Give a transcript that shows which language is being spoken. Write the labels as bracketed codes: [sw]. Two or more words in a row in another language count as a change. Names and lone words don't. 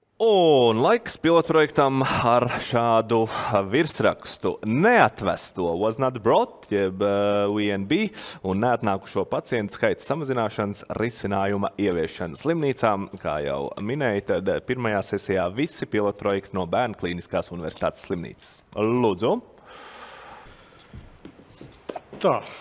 [lv] Un laiks pilotprojektam ar šādu virsrakstu neatvesto [en] was not brought, [lv] jeb UNB, un neatnākušo pacientu skaita samazināšanas risinājuma ieviešana slimnīcām. Kā jau minēja, tad pirmajā sesijā visi pilotprojekti no Bērnu Klīniskās universitātes slimnīcas. Lūdzu. Tā.